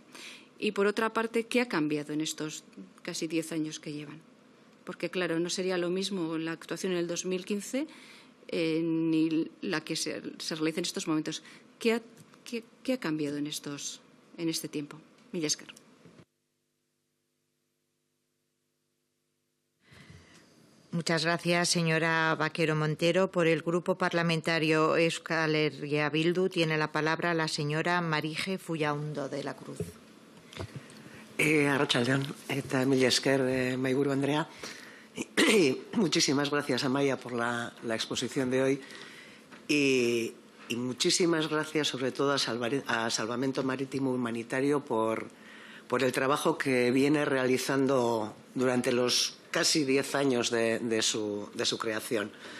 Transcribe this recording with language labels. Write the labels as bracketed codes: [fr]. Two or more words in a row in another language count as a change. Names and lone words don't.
[es] Y, por otra parte, ¿qué ha cambiado en estos casi 10 años que llevan? Porque, claro, no sería lo mismo la actuación en el 2015 ni la que se realiza en estos momentos. ¿Qué ha cambiado en este tiempo? [eu] Mila esker. [es] Muchas gracias, señora Vaquero Montero. Por el Grupo Parlamentario Euskal Herria Bildu tiene la palabra la señora Marije Fullaundo de la Cruz. [eu] Arratsaldeon eta mila esker mahaiburu Andrea. [es] Muchísimas gracias, Amaia, por la exposición de hoy y muchísimas gracias sobre todo a Salvamento Marítimo Humanitario por el trabajo que viene realizando durante los casi 10 años de su creación.